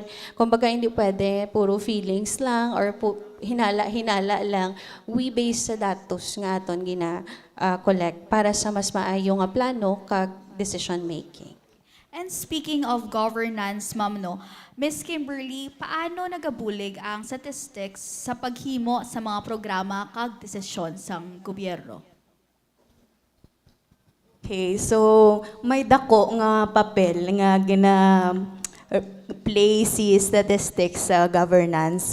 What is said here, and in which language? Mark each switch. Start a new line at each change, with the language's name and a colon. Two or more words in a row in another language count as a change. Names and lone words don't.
Filipino: Kumbaga hindi pwede puro feelings lang or hinala-hinala lang.
English: We base
Hiligaynon: sa datos nga aton collect para sa mas maayo nga plano kag
English: decision making. And speaking of governance,
Hiligaynon: ma'am, no, Miss Kimberly, paano nagabulig ang statistics sa paghimo sa mga programa kag desisyon sang gobyerno? Okay, so may dako nga papel nga play si statistics sa governance.